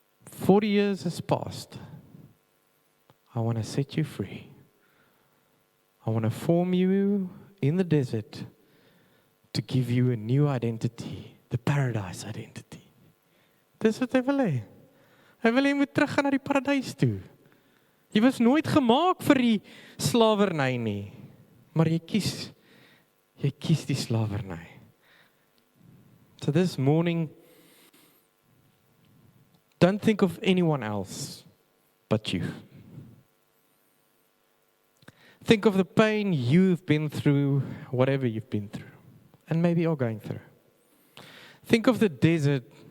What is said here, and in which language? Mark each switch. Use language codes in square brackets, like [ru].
[en] 40 years has passed. I want to set you free. I want to form you in the desert to give you a new identity, the paradise identity. [af] Dis wat hy wil hê. Hy wil hê jy moet teruggaan na die paradys toe. Jy was nooit gemaak vir die slawerny nie, maar jy kies die slawerny. [en] So this morning, don't think of anyone else but you. Think of the pain you've been through, whatever you've been through, and maybe you're going through. Think of the desert